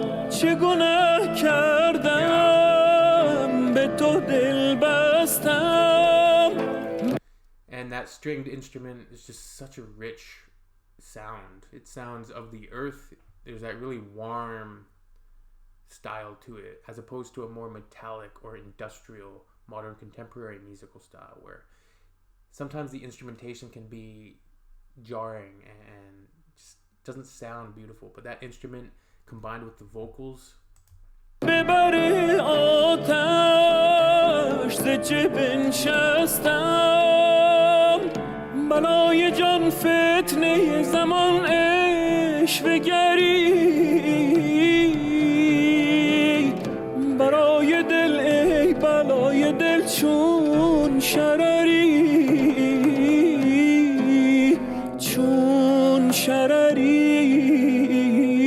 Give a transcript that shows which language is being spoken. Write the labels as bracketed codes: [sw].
[fa] چه گناه کردم به تو دل بستم. [en] and that stringed instrument is just such a rich sound. It sounds of the earth. There's that really warm style to it, as opposed to a more metallic or industrial modern contemporary musical style, where sometimes the instrumentation can be jarring and just doesn't sound beautiful. But that instrument combined with the vocals, [fa] ببر آتش ز چه بنشستم، بلای جان فتنه زمان عشوه گری، برای دل ای بلای دل چون شرری، چون شرری.